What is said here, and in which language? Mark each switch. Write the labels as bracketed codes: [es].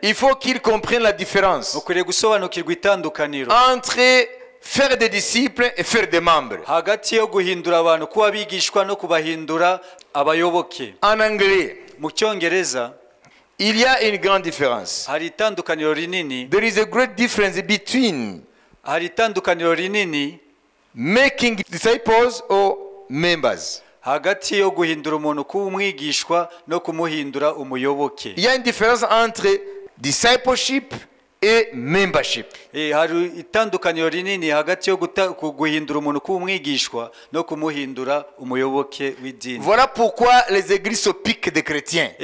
[fr] il faut qu'ils comprennent la différence [rw] ukwiriye gusobanukirwa itandukaniro [fr] entre faire des disciples et faire des membres. [rw] hagati yo guhindura abantu kuba abigishwa no kubahindura abayoboke. [fr] En anglais, [rw] Mu cyongereza [fr] il y a une grande différence. [rw] hari itandukaniro rinini. [en] There is a great difference between [rw] Hari itandukaniro rinini [en] making disciples or members. [rw] hagati yo guhindura umuntu kuba umwigishwa no kumuhindura umuyoboke. [fr] Il y a une différence entre discipleship et membership. [rw] Hari itandukaniro rinini hagati yo guhindura umuntu kuba umwigishwa no kumuhindura umuyoboke w'idini. [fr] Voilà pourquoi les églises se piquent des chrétiens.